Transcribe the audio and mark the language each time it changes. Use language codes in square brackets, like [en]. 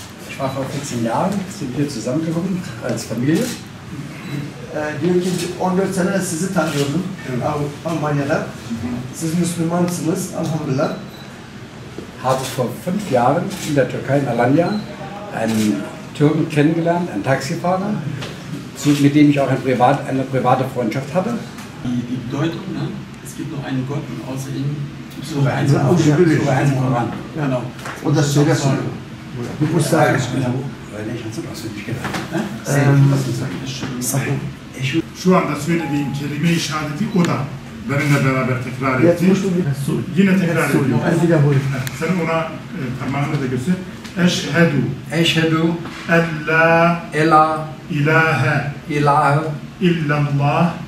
[de] Ich war vor 14 Jahren, sind wir zusammengekommen als Familie. [tr] Diyor ki 14 sene sizi tanıyordum Almanya'da. Siz Müslümansınız, elhamdülillah. [de] Habe vor 5 Jahren in der Türkei, in Alanya, einen Türken kennengelernt, einen Taxifahrer, mit dem ich auch eine private Freundschaft hatte. Die Bedeutung, ne? Es gibt noch einen Gott und außer ihm Sure 1 im Koran. Genau. [tr] O da söyle soruyor. Bu sayede [de] Ich habe es auswendig gelernt. [tr] Şu anda söylediğim kelime-i şehadeti o da benimle beraber tekrar etti. Yine tekrar ediyor. Sen ona parmağını da göster. [ar] Eşhedü. Eşhedü en la ilahe illallah